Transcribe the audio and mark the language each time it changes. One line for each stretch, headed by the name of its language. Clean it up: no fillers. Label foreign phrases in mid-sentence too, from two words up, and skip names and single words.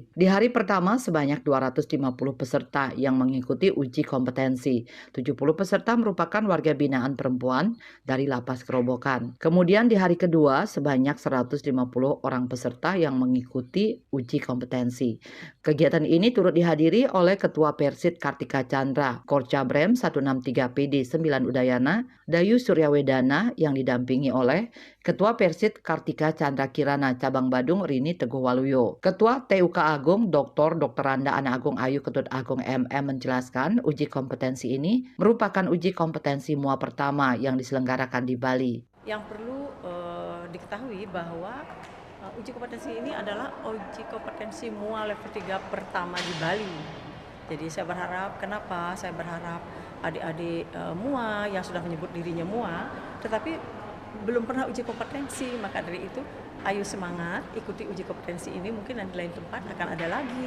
Indonesian: Di hari pertama sebanyak 250 peserta yang mengikuti uji kompetensi. 70 peserta merupakan warga binaan perempuan dari Lapas Kerobokan. Kemudian di hari kedua sebanyak 150 orang peserta yang mengikuti uji kompetensi. Kegiatan ini turut dihadiri oleh Ketua Persid Kartika Chandra, Korcabrem 163 PD 9 Udayana, Dayu Suryawedana yang didampingi oleh Ketua Persid Kartika Chandra Kirana Cabang Badung Rini Teguh Waluyo. Ketua TUK Agung Dr. Randa Ana Agung Ayu Ketut Agung MM menjelaskan uji kompetensi ini merupakan uji kompetensi MUA pertama yang diselenggarakan di Bali. Yang perlu diketahui bahwa uji kompetensi ini adalah uji kompetensi MUA level 3 pertama di Bali. Jadi saya berharap, kenapa? Saya berharap adik-adik MUA yang sudah menyebut dirinya MUA, tetapi belum pernah uji kompetensi, maka dari itu ayo semangat ikuti uji kompetensi ini, mungkin di lain tempat akan ada lagi.